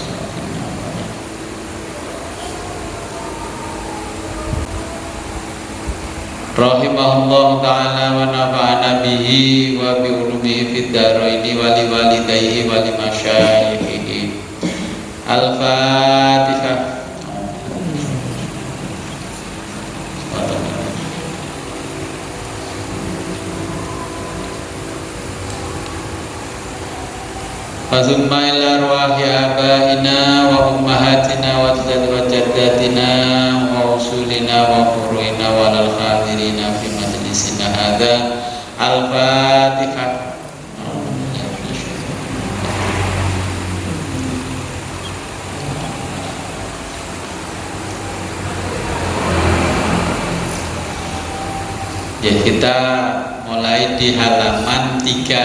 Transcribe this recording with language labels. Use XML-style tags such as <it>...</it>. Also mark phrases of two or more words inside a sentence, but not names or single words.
<ar>رحمه الله تعالى ونفعنا به وبعلومه في الدارين ولوالديه ولمشايخه. الفاتحة. ثم إلى أرواح آبائنا وأمهاتنا وجداتنا وأصولنا وفروعنا وللحاضرين في مجلسنا هذا. الفاتحة.</ar> <id>Ya, kita mulai di halaman 3.</id>